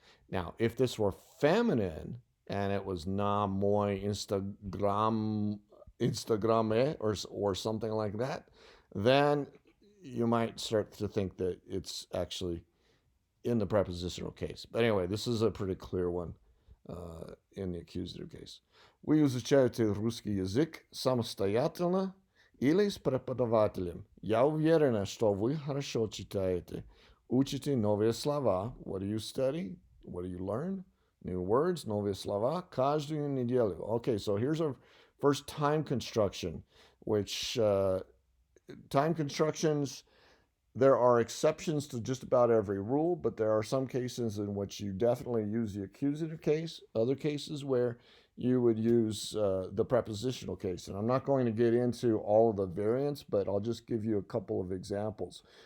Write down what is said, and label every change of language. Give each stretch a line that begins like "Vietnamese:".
English: Now, if this were feminine and it was
Russian: na moi Instagram
English: or something like that, then you might start to think that it's actually in the prepositional case. But anyway, this is a pretty clear one in the accusative case.
Russian: Вы изучаете русский язык самостоятельно или с преподавателем. Я уверена, что вы хорошо читаете. Учите новые слова.
English: What do you study? What do you learn? New words,
Russian: новые слова, каждую неделю.
English: Okay, so here's our first time construction, which time constructions, there are exceptions to just about every rule, but there are some cases in which you definitely use the accusative case, other cases where you would use the prepositional case. And I'm not going to get into all of the variants, but I'll just give you a couple of examples.